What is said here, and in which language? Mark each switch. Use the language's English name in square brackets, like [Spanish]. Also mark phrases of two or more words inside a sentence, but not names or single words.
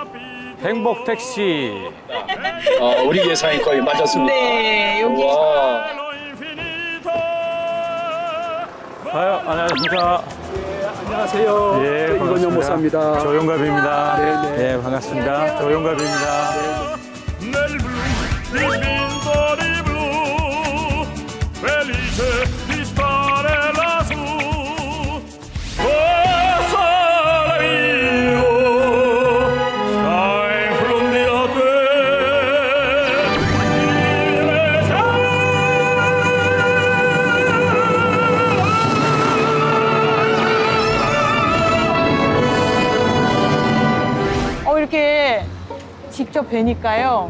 [Korean] 행복 택시. 우리 예상이 거의 맞았습니다. 네, 여기 와. 아유, 안녕하십니까. 안녕하세요. 예, 이건영 반갑습니다. 목사입니다. 조용갑입니다. 네네. 예, 반갑습니다. 조용갑입니다. [Italian] nel blu, dipintori blu, felice di stare lassù. Oh, sole mio, stai in fondi a te. [Korean] 이렇게 직접 뵈니까요.